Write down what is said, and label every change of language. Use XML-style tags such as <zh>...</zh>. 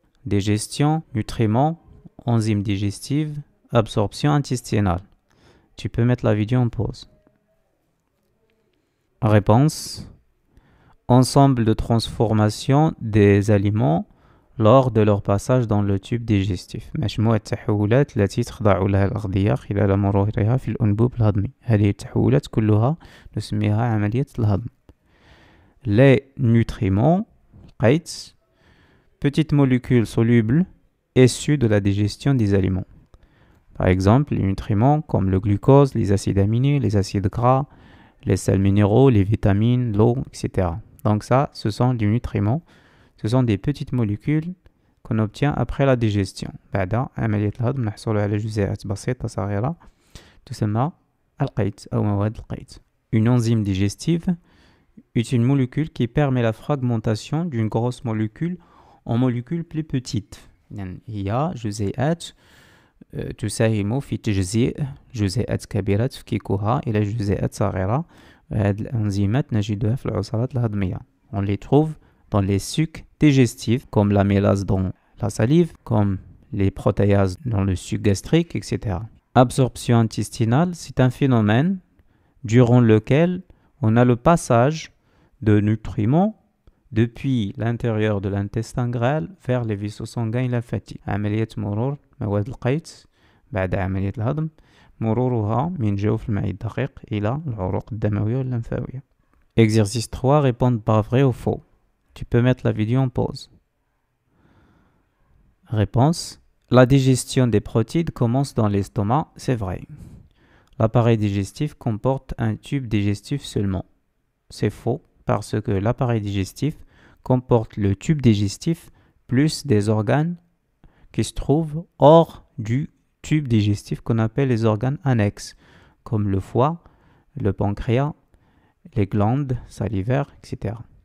<fr>Digestion, nutriments, enzymes digestives, absorption intestinale. Tu peux mettre la vidéo en pause. Réponse. Ensemble de transformation des aliments lors de leur passage dans le tube digestif.</fr> <ar>مجموعة التحولات التي تخضع لها الأغذية خلال مرورها في الأنبوب الهضمي. هذه التحولات كلها نسميها عملية الهضم.</ar> <fr>Les nutriments,</fr> <ar>لقيت</ar> <fr>petites molécules solubles issues de la digestion des aliments. Par exemple, les nutriments comme le glucose, les acides aminés, les acides gras, les sels minéraux, les vitamines, l'eau, etc. Donc ça, ce sont des nutriments. Ce sont des petites molécules qu'on obtient après la digestion.</fr> <ar>بعد عملية الهضم نحصل على جزيئات بسيطة صغيرة تسمى القيت أو مواد القيت. Une enzyme digestive est une molécule qui permet la fragmentation d'une grosse molécule en molécules plus petites. هي جزيئات تساهم في تجزيء جزيئات كبيرة تفكيكها إلى جزيئات صغيرة. هذه الأنزيمات نجدها في العصارات الهضمية.</ar> <fr>On les trouve dans les sucs digestifs, comme l'amylase dans la salive, comme les protéases dans le suc gastrique, etc. Absorption intestinale, c'est un phénomène durant lequel on a le passage de nutriments depuis l'intérieur de l'intestin grêle vers les vaisseaux sanguins lymphatiques.</fr> <ar>عملية مرور مواد القيت بعد عملية الهضم مرورها من جوف المعدة الدقيق إلى العروق الدموية واللمفاوية.</ar> <fr>Exercice 3, répondre par vrai ou faux. Tu peux mettre la vidéo en pause. Réponse. La digestion des protides commence dans l'estomac, c'est vrai. L'appareil digestif comporte un tube digestif seulement. C'est faux parce que l'appareil digestif comporte le tube digestif plus des organes qui se trouvent hors du tube digestif qu'on appelle les organes annexes, comme le foie, le pancréas, les glandes salivaires, etc.</fr>